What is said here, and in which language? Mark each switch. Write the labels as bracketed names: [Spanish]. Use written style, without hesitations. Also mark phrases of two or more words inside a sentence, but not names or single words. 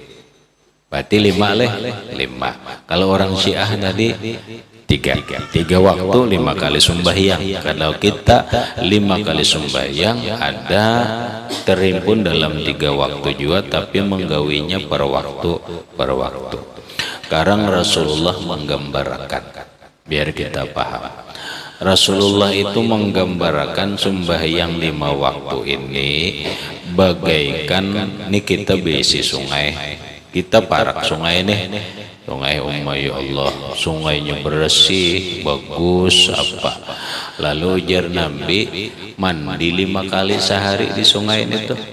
[Indonesian] Berarti 5 Kalau orang Syiah tadi tiga waktu 5 kali sembahyang. Kalau kita 5 kali sembahyang ada terhimpun dalam 3 waktu juga, tapi menggawinya per waktu. Sekarang Rasulullah menggambarkan biar kita paham. Rasulullah itu menggambarkan sembahyang 5 waktu ini bagaikan ini kita berisi sungai. Kita parak sungai nih. Sungai [Arabic] ya Allah, [Indonesian] sungainya bersih, bagus apa. Lalu ujar Nabi, mandi 5 kali sehari di sungai itu.